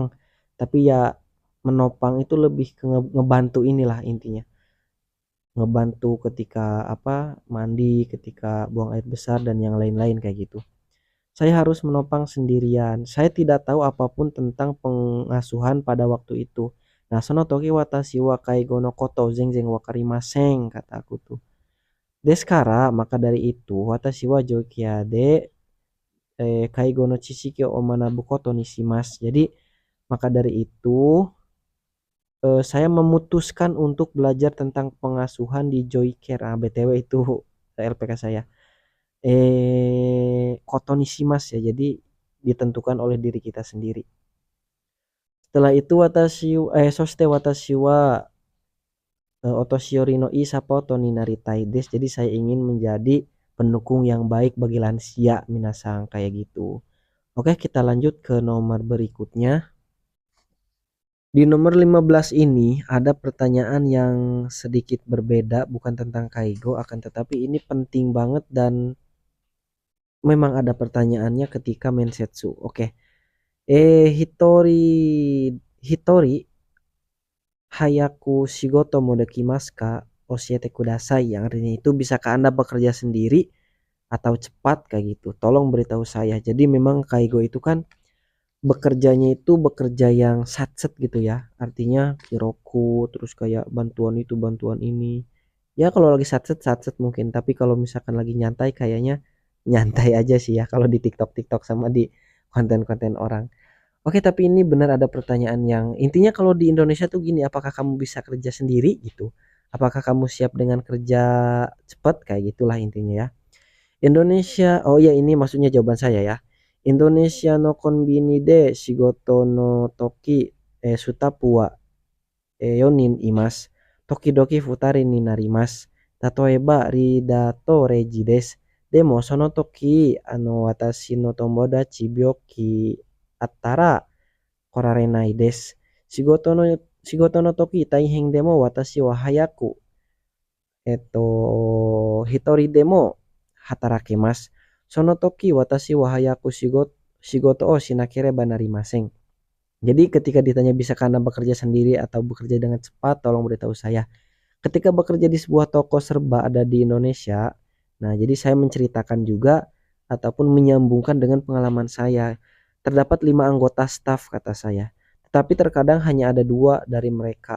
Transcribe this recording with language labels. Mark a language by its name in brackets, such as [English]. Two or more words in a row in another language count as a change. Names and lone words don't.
[Indonesian] Tapi ya menopang itu lebih ke ngebantu inilah intinya, ngebantu ketika apa mandi, ketika buang air besar dan yang lain-lain kayak gitu. Saya harus menopang sendirian, saya tidak tahu apapun tentang pengasuhan pada waktu itu. Nah, [Japanese] その時私は介護のこと全然分かりません, [Indonesian] kata aku tuh. [Japanese] Deskara, [Indonesian] maka dari itu [Japanese] 私はジョイケアで介護の知識を学ぶことにします. [Indonesian] Jadi maka dari itu saya memutuskan untuk belajar tentang pengasuhan di Joy Care. Ah, BTW itu LPK saya. [Japanese] ことにします ya. [Indonesian] Jadi ditentukan oleh diri kita sendiri. Setelah itu [Japanese] そして私はお年寄りのいいサポートになりたいです. [Indonesian] Jadi saya ingin menjadi pendukung yang baik bagi lansia minasang kayak gitu. Oke, kita lanjut ke nomor berikutnya. Di nomor 15 ini ada pertanyaan yang sedikit berbeda, bukan tentang kaigo, akan tetapi ini penting banget dan memang ada pertanyaannya ketika mensetsu. Oke, [Japanese] 一人早く仕事もできますか教えてください, [Indonesian] yang artinya itu bisakah Anda bekerja sendiri atau cepat kayak gitu. Tolong beritahu saya. Jadi memang kaigo itu kan bekerjanya itu bekerja yang satset gitu ya. Artinya kiroku terus kayak bantuan itu bantuan ini. Ya kalau lagi satset satset mungkin, tapi kalau misalkan lagi nyantai kayaknya nyantai aja sih ya kalau di TikTok TikTok sama di konten-konten orang. Oke, tapi ini benar ada pertanyaan yang intinya kalau di Indonesia tuh gini, apakah kamu bisa kerja sendiri gitu? Apakah kamu siap dengan kerja cepat kayak gitulah intinya ya. Indonesia, oh iya ini maksudnya jawaban saya ya. [Japanese] インドネシアのコンビニで仕事の時スタッフは 4 人います。時々2人になります。例えば、リーダーとレジです。でも、その時、私の友達病気あったら来られないです。仕事の時大変でも私は早く、一人でも働けます。その時私は早く仕事をしなければなりません。 [Indonesian] Jadi ketika ditanya bisa karena bekerja sendiri atau bekerja dengan cepat, tolong beritahu saya. Ketika bekerja di sebuah toko serba ada di Indonesia, nah jadi saya menceritakan juga ataupun menyambungkan dengan pengalaman saya. Terdapat 5 anggota staf kata saya. Tetapi terkadang hanya ada 2 dari mereka.